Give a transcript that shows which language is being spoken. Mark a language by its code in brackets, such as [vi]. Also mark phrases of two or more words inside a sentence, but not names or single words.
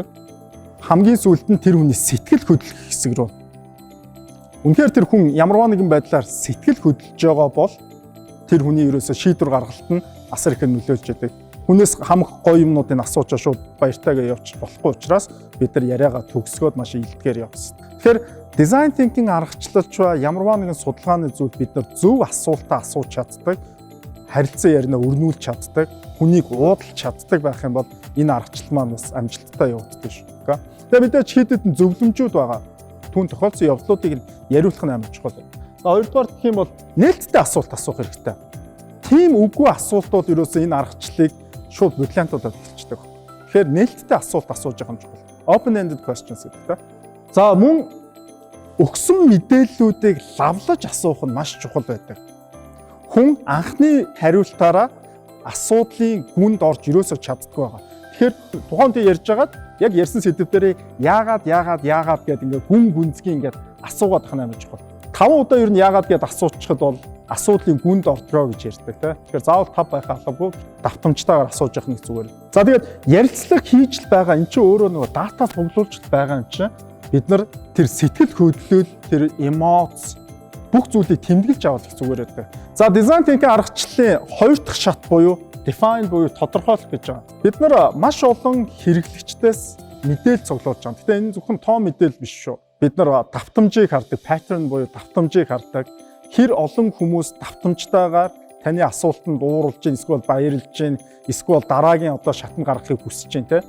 [mn] Хамгийн сүүлд нь тэр хүний сэтгэл хөдлөх хэсэг рүү. Үнэхээр тэр хүн ямарваа нэгэн байдлаар сэтгэл хөдлөж байгаа бол тэр хүний ерөөсө шийдвэр гаргалт нь асар их нөлөөлж яадаг. Хүнээс хамаг гоё юмнуудыг асууж шууд баяртайгаа явчих болохгүй учраас бид нар яриагаа төгсгөөд маш илтгэхээр явсан. Тэгэхээр [en] design thinking [mn] аргачлалч ба ямарваа нэгэн судалгааны зүйл бид нар зөв асуултаа асууж чаддаг, харилцан ярианаа өрнүүлж чаддаг, хүнийг уудалж чаддаг байх юм бол энэ аргачлал маань бас амжилттай явагддаг шүү. Тэгээ мэдээж хэд хэдэн зөвлөмжүүд байгаа. Түүн тохиолдсон явдлуудыг яриулах нь амар чухал. Хоёрдугаар гэх юм бол нээлттэй асуулт асуух хэрэгтэй. Тийм үгүй асуултууд ерөөсөө энэ аргачлалыг шууд бриллиантуудад хэлчихдэг. Тэгэхээр нээлттэй асуулт асууж байгаа юм чухал. [en] Open-ended questions гэдэг. [mn] За мөн өгсөн мэдээллүүдийг лавлаж асуух нь маш чухал байдаг. Хүн анхны хариултаараа асуудлын гүнд орж ерөөсөө чаддаггүй байгаа. Тэгэхээр тухайн үедээ ярьж байгаад яг ярьсан сэдв дээр яагаад гэдэг ингээ гүн гүнзгий ингээ асуугаад тах нь амар чухал. 5 удаа ер нь яагаад гэд асуучихад бол асуудлын гүнд ордгоо гэж ярьдаг тийм. Тэгэхээр заавал 5 байх албагүй давтамжтайгаар асууж явах нь зүгээр. За тэгээд ярилцлага хийж л байгаа эн чинь өөрөө нөгөө дата цуглуулж байгаа юм чинь бид нар тэр сэтгэл хөдлөл, тэр эмоц бүх зүйлийг тэмдэглэж авах зүгээр байдаг. За [en] design thinking [mn] аргачлалын 2 дахь шат буюу define буюу тодорхойлох гэж байгаа. Бид нар маш олон хэрэглэгчдээс мэдээлэл цуглуулж байгаа. Гэтэ энэ зөвхөн тоо мэдээлэл биш шүү. Бид нар давтамжийг хардаг, pattern буюу давтамжийг хардаг. Хэр олон хүмүүс давтамжтайгаар таны асуултанд уурлж гин, эсвэл баярлж гин, эсвэл дараагийн одоо шатнд гаргахыг хүсэж гин те.